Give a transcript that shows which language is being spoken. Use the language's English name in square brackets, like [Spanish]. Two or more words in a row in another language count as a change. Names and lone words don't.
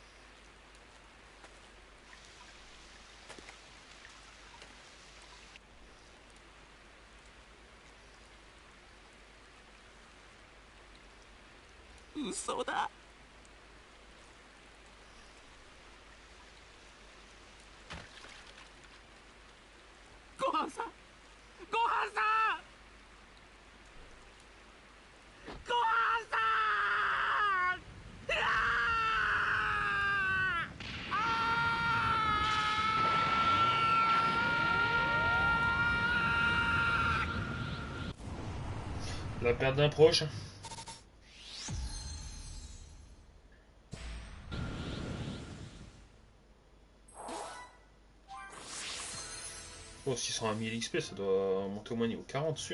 [Japanese] 嘘だごはんさんごはんさんごはんさんうわー [French] La perte d'un proche. Oh, 601 000 XP, ça doit monter au moins niveau 40, sûr.